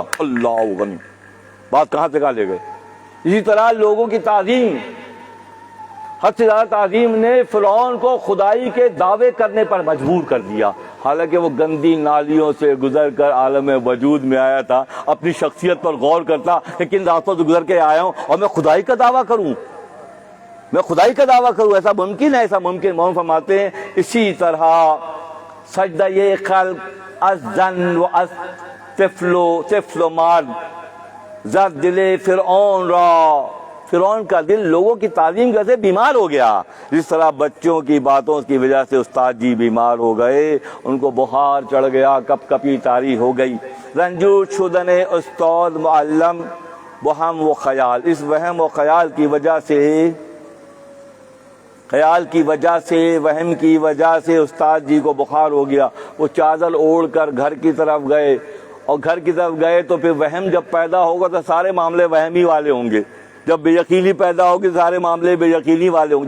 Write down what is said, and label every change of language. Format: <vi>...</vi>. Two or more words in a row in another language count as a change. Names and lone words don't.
<ur>اللہ غنی، بات کہاں سے کہاں لے گئے۔ اسی طرح لوگوں کی تعظیم، حد سے زیادہ تعظیم نے فرعون کو خدائی کے دعوے کرنے پر مجبور کر دیا، حالانکہ وہ گندی نالیوں سے گزر کر عالم وجود میں آیا تھا۔ اپنی شخصیت پر غور کرتا کہ کن راستوں سے گزر کے آیا ہوں اور میں خدائی کا دعویٰ کروں، میں خدائی کا دعویٰ کروں، ایسا ممکن ہے؟ ایسا ممکن؟ مولانا فرماتے ہیں اسی طرح</ur> <fa>سجدہ یہ خلق از زن و از طفل و مرد زد دل فرعون را،</fa> <ur>فرعون کا دل لوگوں کی تعظیم سے بیمار ہو گیا، جس طرح بچوں کی باتوں کی وجہ سے استاد جی بیمار ہو گئے، ان کو بخار چڑھ گیا، کپ کپی طاری ہو گئی۔</ur> <fa>رنجور شدن استاد معلم وہم و خیال،</fa> <ur>اس وہم و خیال کی وجہ سے، خیال کی وجہ سے، وہم کی وجہ سے استاد جی کو بخار ہو گیا۔ وہ چادر اوڑھ کر گھر کی طرف گئے، اور گھر کی طرف گئے تو پھر وہم جب پیدا ہوگا تو سارے معاملے وہمی والے ہوں گے، جب بے یقینی پیدا ہوگی سارے معاملے بے یقینی والے ہوں گے۔</ur>